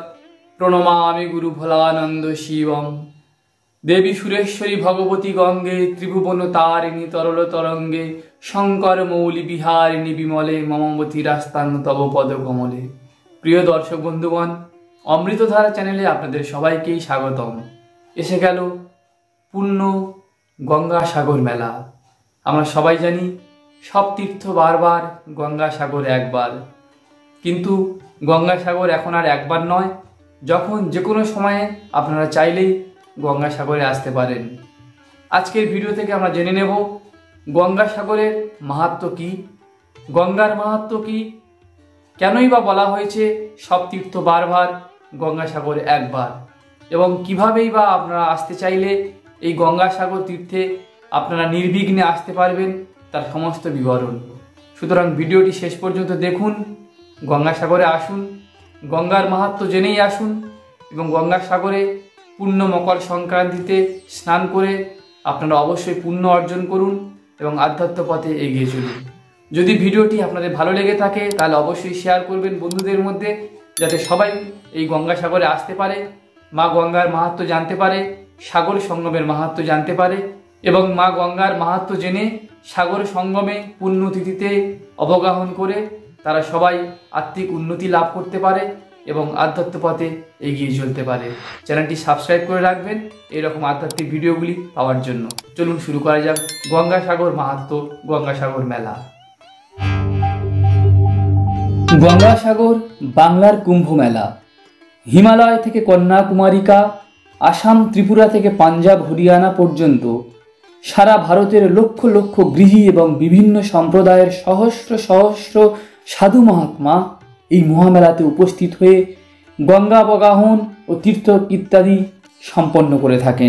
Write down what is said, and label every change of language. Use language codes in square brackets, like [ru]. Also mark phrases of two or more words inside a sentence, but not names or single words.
[sa] प्रणमामि गुरु भोलानंद शिवम। देवी सुरेश्वरी भगवती गंगे त्रिभुवन तारिणी तरल तरंगे शंकर मौली बिहारिणी विमले ममवती रास्तान तब पद कमले। [bn] প্রিয় দর্শক বন্ধুগণ, অমৃতধারা চ্যানেলে আপনাদের সবাইকে স্বাগতম। এসে গেল পূর্ণ গঙ্গা সাগর মেলা। আমরা সবাই জানি সব তীর্থ বারবার, গঙ্গা সাগর একবার। কিন্তু গঙ্গা সাগর এখন আর একবার নয়, যখন যে কোনো সময় আপনারা চাইলেই গঙ্গা সাগরে আসতে পারেন। আজকের ভিডিও থেকে আমরা জেনে নেব গঙ্গা সাগরের মাহাত্ম্য কী, গঙ্গার মাহাত্ম্য কী, কেনই বা বলা হয়েছে সব তীর্থ বারবার, গঙ্গা সাগর একবার, এবং কিভাবেই বা আপনারা আসতে চাইলে এই গঙ্গা সাগর তীর্থে আপনারা নির্বিঘ্নে আসতে পারবেন তার সমস্ত বিবরণ। সুতরাং ভিডিওটি শেষ পর্যন্ত দেখুন, গঙ্গা সাগরে আসুন, গঙ্গার মাহাত্ম্য জেনেই আসুন এবং গঙ্গা সাগরে পূর্ণ মকর সংক্রান্তিতে স্নান করে আপনারা অবশ্যই পুণ্য অর্জন করুন এবং আধ্যাত্ম পথে এগিয়ে চলুন। যদি ভিডিওটি আপনাদের ভালো লেগে থাকে তাহলে অবশ্যই শেয়ার করবেন বন্ধুদের মধ্য, যাতে সবাই এই গঙ্গা সাগরে আসতে পারে, মা গঙ্গার মাহাত্ম্য জানতে পারে, সাগর সঙ্গমের মাহাত্ম্য জানতে পারে এবং মা গঙ্গার মাহাত্ম্য জেনে সাগর সঙ্গমে পুণ্যতিথিতে অবগাহন করে তারা সবাই আত্মিক উন্নতি লাভ করতে পারে এবং আধ্যাত্ম পথে এগিয়ে চলতে পারে। চ্যানেলটি সাবস্ক্রাইব করে রাখবেন এরকম আধ্যাত্মিক ভিডিওগুলি पाওয়ার জন্য। চলুন শুরু করা যাক গঙ্গা সাগর মাহাত্ম্য, গঙ্গা সাগর মেলা। গঙ্গা সাগর বাংলার কুম্ভ মেলা। हिमालय থেকে কন্যাকুমারিকা, आसाम त्रिपुरा থেকে পাঞ্জাব হরিয়ানা পর্যন্ত সারা ভারতের লক্ষ লক্ষ গৃহী এবং বিভিন্ন সম্প্রদায়ের সহস্র সহস্র সাধু মহাত্মা এই মহামেলাতে উপস্থিত হয়ে গঙ্গা অবগাহন ও তীর্থ ইত্যাদি সম্পন্ন করে থাকেন।